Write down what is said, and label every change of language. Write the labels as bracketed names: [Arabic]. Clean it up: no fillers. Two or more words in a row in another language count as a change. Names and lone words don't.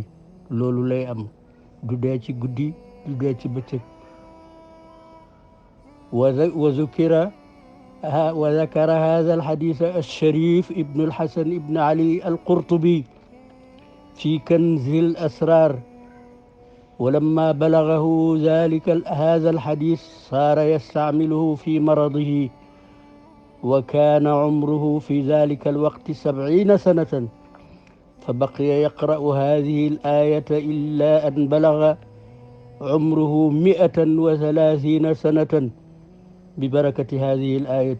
[Wolof] loolu lay am, du dee ci guddi du dee ci bëccëg. [Arabic] وذكر هذا الحديث الشريف ابن الحسن ابن علي القرطبي في كنز الأسرار. ولما بلغه هذا الحديث صار يستعمله في مرضه وكان عمره في ذلك الوقت 70 سنة فبقي يقرأ هذه الآية إلا أن بلغ عمره 130 سنة ببركة هذه الآية.